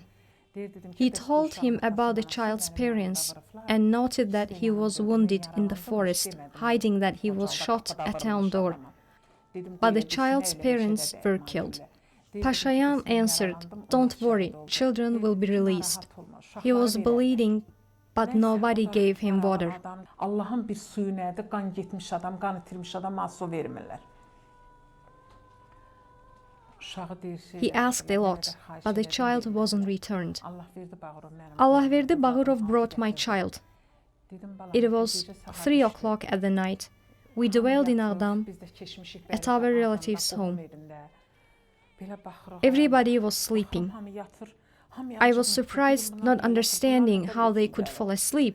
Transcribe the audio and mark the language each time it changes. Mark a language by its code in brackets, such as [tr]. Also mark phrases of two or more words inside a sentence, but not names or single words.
[en] He told him about the child's parents and noted that he was wounded in the forest, hiding that he was shot at town door. But the child's parents were killed. Pashayan answered, "Don't worry, children will be released." He was bleeding, but nobody gave him water. [az] Allah'ın bir suyu nədir? Qan getmiş adam, qan itirmiş adama su vermirlər. [en] He asked a lot, but the child wasn't returned. [az] Allah verdi, [en] Bağırov brought my child. It was 3 o'clock at the night. We dwelled in Ağdam, at our relative's home. Everybody was sleeping. I was surprised, not understanding how they could fall asleep.